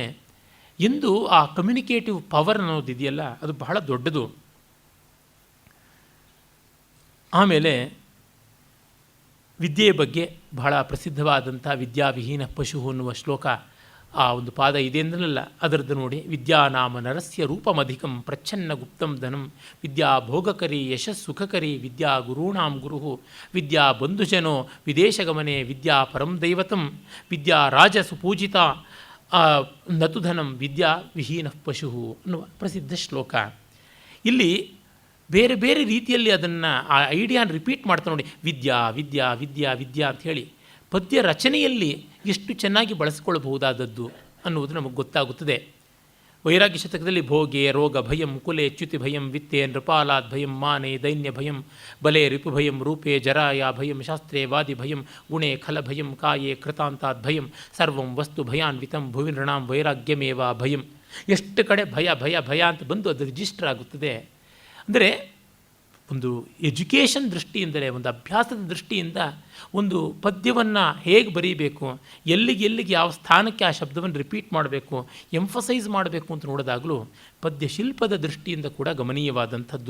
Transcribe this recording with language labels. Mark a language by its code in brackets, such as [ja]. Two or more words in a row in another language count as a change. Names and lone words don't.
[kn] ಎಂದು ಆ [en] communicative power [kn] ಅನ್ನೋದಿದೆಯಲ್ಲ ಅದು ಬಹಳ ದೊಡ್ಡದು. ಆಮೇಲೆ ವಿದ್ಯೆಯ ಬಗ್ಗೆ ಬಹಳ ಪ್ರಸಿದ್ಧವಾದಂಥ [sa] ವಿದ್ಯಾವಿಹೀನ ಪಶು [kn] ಅನ್ನುವ ಶ್ಲೋಕ, ಆ ಒಂದು ಪಾದ ಇದೆ ಅಂದ್ರಲ್ಲ ಅದರದ್ದು ನೋಡಿ. [sa] ವಿದ್ಯಾನಾಮ ನರಸ್ಯ ರೂಪಮಧಿಕಂ ಪ್ರಚ್ಛನ್ನ ಗುಪ್ತಂ ಧನಂ ವಿದ್ಯಾ ಭೋಗಕರಿ ಯಶಸ್ಸುಖಕರಿ ವಿದ್ಯಾ ಗುರುಣಾಂ ಗುರು ವಿದ್ಯಾ ಬಂಧುಜನೋ ವಿದೇಶಗಮನೆ ವಿದ್ಯಾ ಪರಂ ದೈವತಂ ವಿದ್ಯಾ ರಾಜ ಸುಪೂಜಿತ ನತು ಧನಂ ವಿದ್ಯಾ ವಿಹೀನ ಪಶು [kn] ಅನ್ನುವ ಪ್ರಸಿದ್ಧ ಶ್ಲೋಕ. ಇಲ್ಲಿ ಬೇರೆ ಬೇರೆ ರೀತಿಯಲ್ಲಿ ಅದನ್ನು ಆ ಐಡಿಯಾನ ರಿಪೀಟ್ ಮಾಡ್ತಾ ನೋಡಿ. ವಿದ್ಯಾ ವಿದ್ಯಾ ವಿದ್ಯಾ ವಿದ್ಯಾ ಅಂಥೇಳಿ ಪದ್ಯ ರಚನೆಯಲ್ಲಿ ಎಷ್ಟು ಚೆನ್ನಾಗಿ ಬಳಸಿಕೊಳ್ಳಬಹುದಾದದ್ದು ಅನ್ನುವುದು ನಮಗೆ ಗೊತ್ತಾಗುತ್ತದೆ. ವೈರಾಗ್ಯ ಶತಕದಲ್ಲಿ [sa] ಭೋಗೆ ರೋಗ ಭಯಂ ಕುಲೆ ಚ್ಯುತಿ ಭಯಂ ವಿತ್ತೆ ನೃಪಾಲಾದ್ ಭಯಂ ಮಾನೆ ದೈನ್ಯ ಭಯಂ ಬಲೆ ರಿಪು ಭಯಂ ರೂಪೇ ಜರಾಯ ಭಯಂ ಶಾಸ್ತ್ರೇ ವಾದಿ ಭಯಂ ಗುಣೇ ಖಲ ಭಯಂ ಕಾಯೇ ಕೃತಾಂತಾದ್ ಭಯಂ ಸರ್ವಂ ವಸ್ತು ಭಯಾನ್ವಿತಂ ಭುವಿ ನೃಣಾಂ ವೈರಾಗ್ಯಮೇವ ಭಯಂ. [kn] ಎಷ್ಟು ಕಡೆ ಭಯ ಭಯ ಭಯ ಅಂತ ಬಂದು ಅದು ರಿಜಿಸ್ಟರ್ ಆಗುತ್ತದೆ. ಅಂದರೆ ಒಂದು ಎಜುಕೇಷನ್ ದೃಷ್ಟಿಯಿಂದಲೇ, ಒಂದು ಅಭ್ಯಾಸದ ದೃಷ್ಟಿಯಿಂದ ಒಂದು ಪದ್ಯವನ್ನು ಹೇಗೆ ಬರೀಬೇಕು, ಎಲ್ಲಿಗೆ ಯಾವ ಸ್ಥಾನಕ್ಕೆ ಆ ಶಬ್ದವನ್ನು ರಿಪೀಟ್ ಮಾಡಬೇಕು, ಎಂಫಸೈಸ್ ಮಾಡಬೇಕು ಅಂತ ನೋಡಿದಾಗಲೂ ಪದ್ಯ ಶಿಲ್ಪದ ದೃಷ್ಟಿಯಿಂದ ಕೂಡ ಗಮನೀಯವಾದಂಥದ್ದು.